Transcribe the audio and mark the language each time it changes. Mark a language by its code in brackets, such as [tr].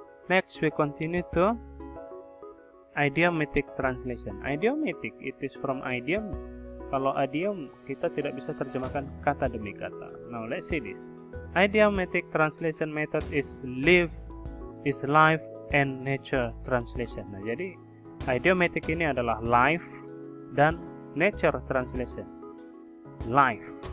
[en] Next, we continue to idiomatic translation. Idiomatic, it is from idiom. [id] Kalau idiom kita tidak bisa terjemahkan kata demi kata. [en] Now let's see this. Idiomatic translation method is life and nature translation. [id] Nah, jadi idiomatic ini adalah life dan nature translation. Life.